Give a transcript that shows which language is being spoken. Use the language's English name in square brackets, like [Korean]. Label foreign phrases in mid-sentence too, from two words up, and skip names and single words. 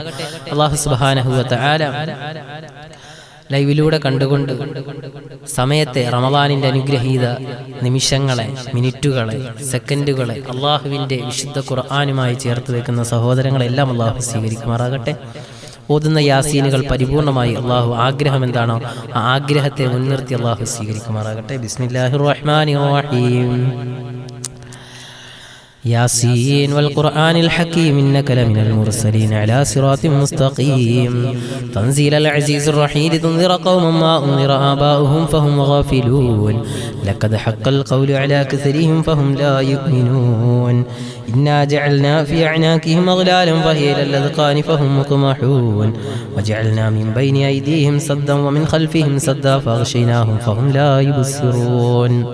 [Malayalam] അള്ളാഹു [Arabic] سبحانه وتعالى [Malayalam] ലൈവിലൂടെ കണ്ടുകൊണ്ട് സമയത്തെ, റമളാനിൻ്റെ അനുഗ്രഹീത നിമിഷങ്ങളെ, മിനിറ്റുകളെ, സെക്കൻഡുകളെ അള്ളാഹുവിൻ്റെ വിശുദ്ധ ഖുർആനുമായി ചേർത്ത് വെക്കുന്ന സഹോദരങ്ങളെല്ലാം അള്ളാഹു സ്വീകരിക്കുമാറാകട്ടെ. ഓതുന്ന യാസീനുകൾ പരിപൂർണമായി അള്ളാഹു ആഗ്രഹം എന്താണോ ആ ആഗ്രഹത്തെ മുൻനിർത്തി അള്ളാഹു സ്വീകരിക്കുമാറാകട്ടെ. [Arabic] بسم الله الرحمن الرحيم. ياسين والقرآن الحكيم إنك لمن المرسلين على صراط مستقيم تنزيل العزيز الرحيم لتنذر قوما ما أنذر آباؤهم فهم غافلون لقد حق القول على كثرهم فهم لا يؤمنون إنا جعلنا في أعناقهم أغلالا فهي إلى الأذقان فهم مقمحون وجعلنا من بين أيديهم سدا ومن خلفهم سدا فأغشيناهم فهم لا يبصرون